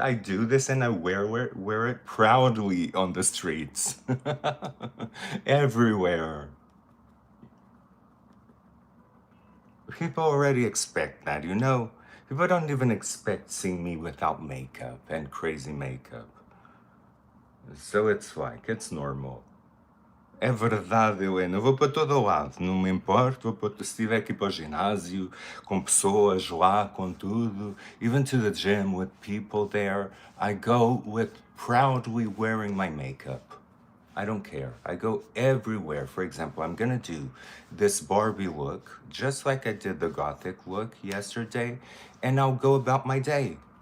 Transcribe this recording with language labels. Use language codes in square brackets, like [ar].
[en] I do this and I wear it proudly on the streets. Everywhere. People already expect that, you know? People don't even expect seeing me without makeup and crazy makeup. So it's like, it's normal. [pt] É verdade, Helena. Eu vou para todo lado, não me importo. Se tiver que ir para o ginásio, com pessoas lá, com tudo. [en] Even to the gym with people there. I go with proudly wearing my makeup. I don't care. I go everywhere. For example, I'm gonna do this Barbie look, just like I did the Gothic look yesterday, and I'll go about my day.